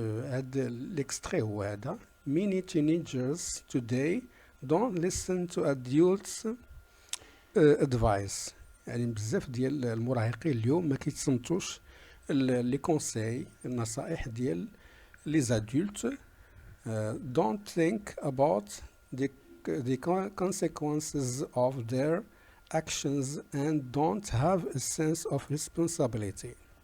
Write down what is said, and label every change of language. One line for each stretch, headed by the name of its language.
Arabic: هذا الاكستري هو هذا:
English: many teenagers today don't listen to adults advice.
Arabic: يعني بزاف ديال المراهقين اليوم ما كيتصنتوش لي كونساي، النصائح ديال لي زادولت.
English: don't think about the consequences of their actions and don't have a sense of responsibility.